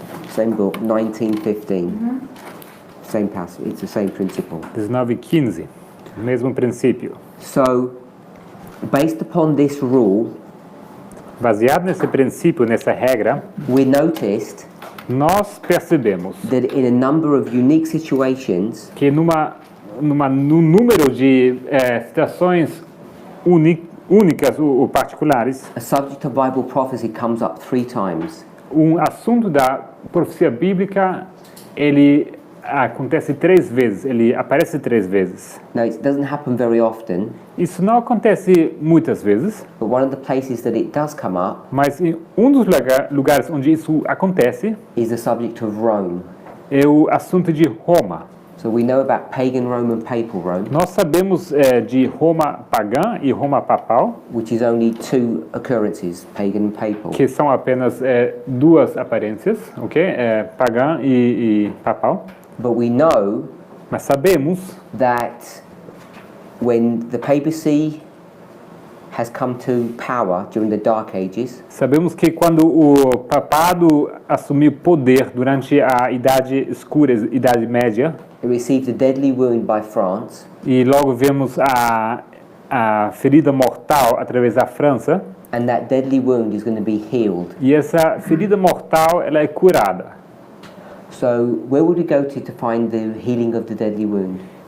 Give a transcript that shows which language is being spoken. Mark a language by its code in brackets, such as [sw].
[en] Same book, 19:15. Same passage. It's the same principle. [pt] 19, 15. Mesmo princípio. [en] So, based upon this rule, [pt] Baseado nesse princípio, nessa regra, [en] we noticed [pt] nós percebemos [en] that in a number of unique situations, [pt] que num número de situações únicas ou particulares, [en] a subject of Bible prophecy comes up 3 times. [pt] assunto da profecia bíblica ele acontece 3 vezes, ele aparece 3 vezes. [en] Now, it doesn't happen very often, [pt] Isso não acontece muitas vezes, [en] but one of the places that it does come up [pt] mas em dos lugares onde isso acontece [en] is the subject of Rome. [pt] é o assunto de Roma. [en] So we know about pagan Rome and papal Rome, [pt] Nós sabemos de Roma pagã e Roma papal, [en] which is only 2 occurrences, pagan and papal. [pt] que são apenas 2 aparências, ok? Pagã e papal. [en] But we know [pt] Mas sabemos [en] that when the papacy has come to power during the Dark Ages, [pt] Sabemos que quando o papado assumiu poder durante a Idade Escura, Idade Média, [en] it received a deadly wound by France, [pt] e logo vemos a ferida mortal através da França, [en] and that deadly wound is going to be healed. [pt] e essa ferida mortal ela é curada. [en] So where would we go to find the healing of the deadly wound?